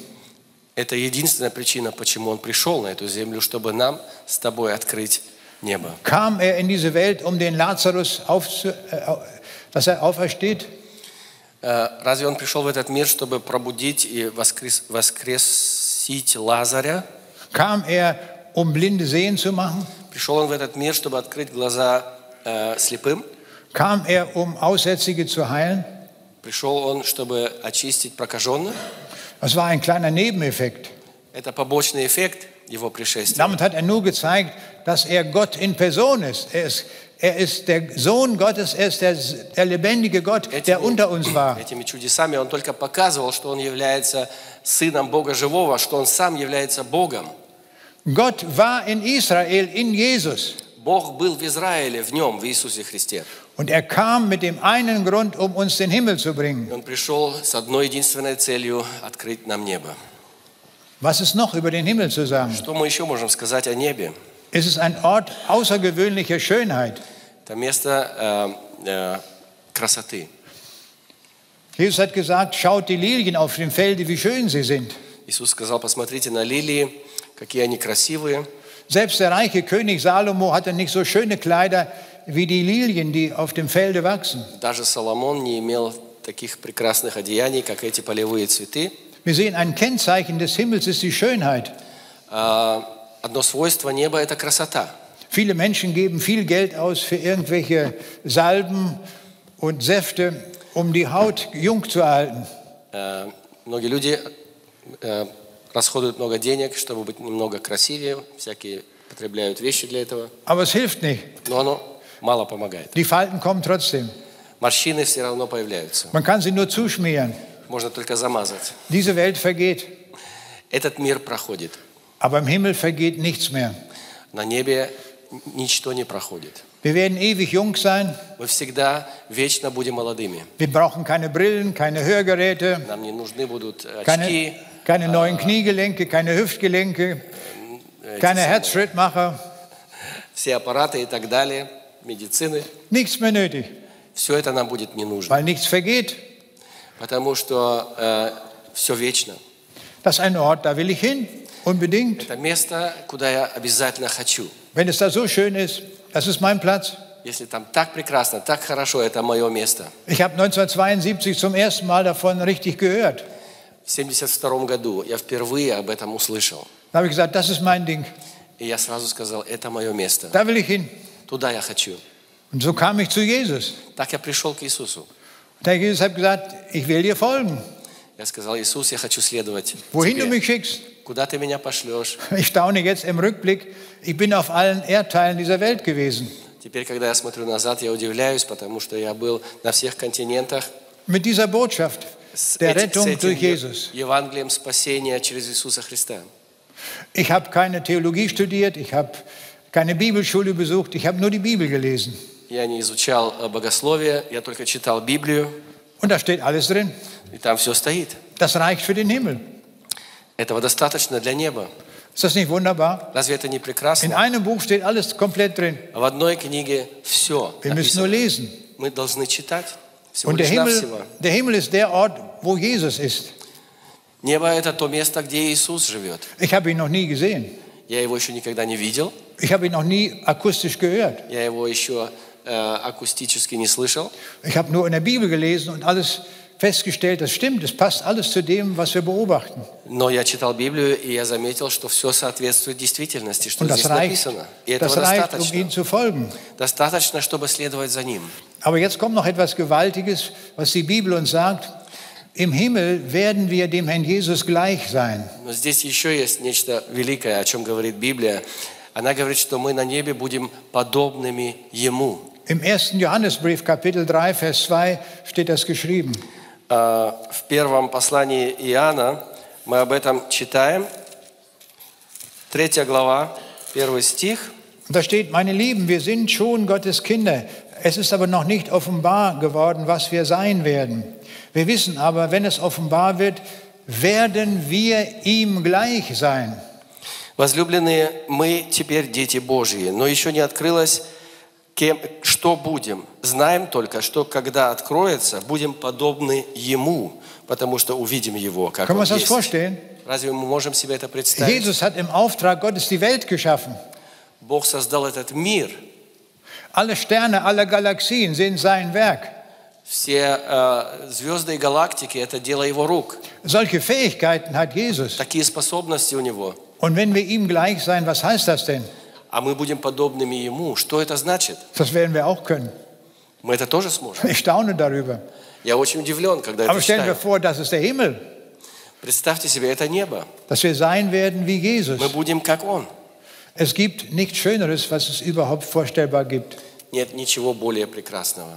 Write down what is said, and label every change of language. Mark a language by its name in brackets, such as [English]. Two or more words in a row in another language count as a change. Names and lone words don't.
[Russian] Это единственная причина, почему Он пришел на эту землю, чтобы нам с тобой открыть небо. [German] Kam er in diese Welt, um den Lazarus dass er aufersteht? [Russian] Разве Он пришел в этот мир, чтобы пробудить и воскресить Лазаря? [German] Kam er, um Blinde sehen zu machen? [Russian] Пришел Он в этот мир, чтобы открыть глаза слепым? [German] Kam er, um Aussätzige zu heilen? [Russian] Пришел Он, чтобы очистить прокаженных? [German] Das war ein kleiner Nebeneffekt. [Russian] Это побочный эффект Его пришествия. [German] Damit hat er nur gezeigt, dass er Gott in Person ist. Er ist der Sohn Gottes, er ist der lebendige Gott, der unter uns war. [Russian] Этими чудесами Он только показывал, что Он является Сыном Бога Живого, что Он Сам является Богом. [German] Gott war in Israel, in Jesus. [Russian] Бог был в Израиле, в Нем, в Иисусе Христе. [German] Und er kam mit dem einen Grund, um uns den Himmel zu bringen. [Russian] Он пришел с одной единственной целью – открыть нам небо. [German] Was ist noch über den Himmel zu sagen? [Russian] Что мы еще можем сказать о небе? [German] Es ist ein Ort außergewöhnlicher Schönheit. [Russian] Это место красоты. [German] Jesus hat gesagt, schaut die Lilien auf dem Felde, wie schön sie sind. [Russian] Иисус сказал, посмотрите на лилии, какие они красивые. [German] Selbst der reiche König Salomo hatte nicht so schöne Kleider wie die Lilien, die auf dem Felde wachsen. [Russian] Даже Соломон не имел таких прекрасных одеяний, как эти полевые цветы. [German] Wir sehen, ein Kennzeichen des Himmels ist die Schönheit. [Russian] Одно свойство неба – это красота. [German] Viele Menschen geben viel Geld aus für irgendwelche Salben und Säfte, um die Haut jung zu erhalten. [Russian] Многие люди расходуют много денег, чтобы быть немного красивее, всякие потребляют вещи для этого. [German] Aber es hilft nicht. [Russian] Но оно мало помогает. [German] Die Falten kommen trotzdem. [Russian] Морщины все равно появляются. [German] Man kann sie nur zuschmieren. [Russian] Можно только замазать. [German] Diese Welt vergeht. [Russian] Этот мир проходит. [German] Aber im Himmel vergeht nichts mehr. [Russian] На небе ничто не проходит. [German] Wir werden ewig jung sein. [Russian] Мы всегда вечно будем молодыми. [German] Wir brauchen keine Brillen, keine Hörgeräte, [Russian] Нам не нужны будут очки, [German] keine neuen Kniegelenke, keine Hüftgelenke, keine Herzschrittmacher. [Russian] все аппараты и так далее, медицины. [German] Nichts mehr nötig, [Russian] Все это нам будет не нужно, [German] weil nichts vergeht. [Russian] потому что все вечно. [German] Das ist ein Ort, da will ich hin, unbedingt. [Russian] Это место, куда я обязательно хочу. [German] Wenn es da so schön ist, das ist mein Platz. [Russian] Если там так прекрасно, так хорошо, это мое место. [German] Ich habe 1972 zum ersten Mal davon richtig gehört. [Russian] В 1972 году я впервые об этом услышал. [German] Da habe ich gesagt, das ist mein Ding. [Russian] И я сразу сказал, это мое место. [German] Da will ich hin. [Russian] Туда я хочу. [German] Und so kam ich zu Jesus. [Russian] Так я пришел к Иисусу. [German] Der Jesus hat gesagt, ich will dir folgen. [Russian] Я сказал, Иисус, я хочу следовать [German] Wohin du [Russian] тебе. [German] mich schickst. [Russian] Куда ты меня пошлешь? [German] Ich staune jetzt im Rückblick, ich bin auf allen Erdteilen dieser Welt gewesen. [Russian] Теперь, когда я смотрю назад, я удивляюсь, потому что я был на всех континентах [German] Mit dieser Botschaft der Rettung [Russian] этим [German] durch Jesus. [Russian] Евангелием спасения через Иисуса Христа. [German] Ich habe keine Theologie studiert, ich habe keine Bibelschule besucht, ich habe nur die Bibel gelesen. [Russian] Я не изучал богословие, я только читал Библию, [German] Und da steht alles drin. [Russian] и там все стоит. [German] Das reicht für den Himmel. [Russian] Этого достаточно для неба. [German] Ist das nicht wunderbar? [Russian] Разве это не [German] In [Russian] прекрасно? [German] einem Buch steht alles komplett drin. [Russian] В одной книге все [German] Wir müssen nur [Russian] написано. [German] lesen. [Russian] Мы должны читать. Всего [German] Und der [Russian] лишь навсего. [German] Himmel ist der Ort, wo Jesus ist. [Russian] Небо – это то место, где Иисус живет. [German] Ich habe ihn noch nie gesehen. [Russian] Я его еще никогда не видел. [German] Ich habe ihn noch nie akustisch gehört. [Russian] Я его еще акустически не слышал. [German] Ich habe nur in der Bibel gelesen und alles festgestellt, das stimmt, es passt alles zu dem, was wir beobachten. [Russian] Но я читал Библию, и я заметил, что все соответствует действительности, что [German] Und [Russian] здесь написано. И этого [German] das reicht, um [Russian] достаточно. [German] ihm zu folgen. [Russian] Достаточно, чтобы следовать за ним. [German] Aber jetzt kommt noch etwas Gewaltiges, was die Bibel uns sagt. Im Himmel werden wir dem Herrn Jesus gleich sein. [Russian] Но здесь еще есть нечто великое, о чем говорит Библия. Она говорит, что мы на небе будем подобными Ему. [German] Im 1. Johannesbrief, Kapitel 3, Vers 2, steht das geschrieben. [Russian] В первом послании Иоанна мы об этом читаем. 3 глава, 1 стих. [German] Und da steht, meine Lieben, wir sind schon Gottes Kinder. Es ist aber noch nicht offenbar geworden, was wir sein werden. Wir wissen aber, wenn es offenbar wird, werden wir ihm gleich sein. [Russian] Возлюбленные, мы теперь дети Божьи, но еще не открылось, что будем. Знаем только, что когда откроется, будем подобны Ему, потому что увидим Его, как [German] Können wir [Russian] Он [German] uns das [Russian] есть. [German] vorstellen? [Russian] Разве мы можем себе это представить? [German] Jesus hat im Auftrag Gottes die Welt geschaffen. [Russian] Бог создал этот мир. [German] Alle Sterne, alle Galaxien sind sein Werk. [Russian] Все звезды и галактики – это дело Его рук. [German] Solche Fähigkeiten hat Jesus. [Russian] Такие способности у Него. [German] Und wenn wir ihm gleich sein, was heißt das denn? [Russian] А мы будем подобными Ему. Что это значит? [German] Das werden wir auch können. [Russian] Мы это тоже сможем. [German] Ich staune darüber. [Russian] Я очень удивлен, когда [German] Aber [Russian] это [German] stellen wir [Russian] читаю. [German] vor, das ist der Himmel, [Russian] Представьте себе, это небо. [German] dass wir sein werden wie Jesus. [Russian] Мы будем как Он. [German] Es gibt nichts Schöneres, was es überhaupt vorstellbar gibt. [Russian] Нет ничего более прекрасного.